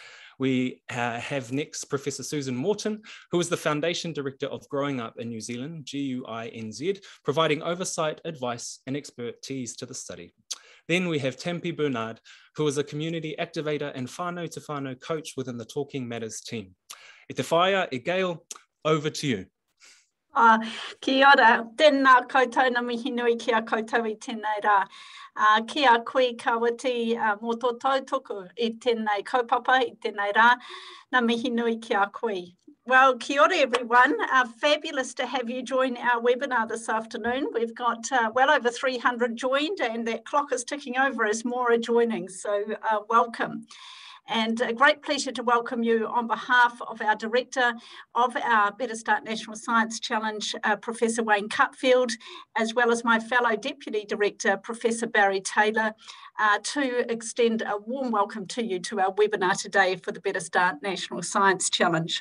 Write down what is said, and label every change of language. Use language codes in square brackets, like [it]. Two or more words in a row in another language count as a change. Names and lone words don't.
[en] We have next Professor Susan Morton, who is the Foundation Director of Growing Up in New Zealand, GUINZ, providing oversight, advice, and expertise to the study. Then we have Tammy Bernard, who is a community activator and whānau to whānau coach within the Talkingmata team. [mi] E te whaia, e Gail, [en] over to you. [mi] Kia ora, tēnā koutou na mihi nui ki a koutou I tēnei rā. Kia koe kawati mō tō tautoko I tēnei kaupapa I tēnei rā, na mihi nui ki a koe. [en] Well, [mi] kia ora [en] everyone. Fabulous to have you join our webinar this afternoon. We've got well over 300 joined and that clock is ticking over as more are joining, so welcome. And a great pleasure to welcome you on behalf of our Director of our Better Start National Science Challenge, Professor Wayne Cutfield, as well as my fellow Deputy Director, Professor Barry Taylor, to extend a warm welcome to you to our webinar today for the Better Start National Science Challenge.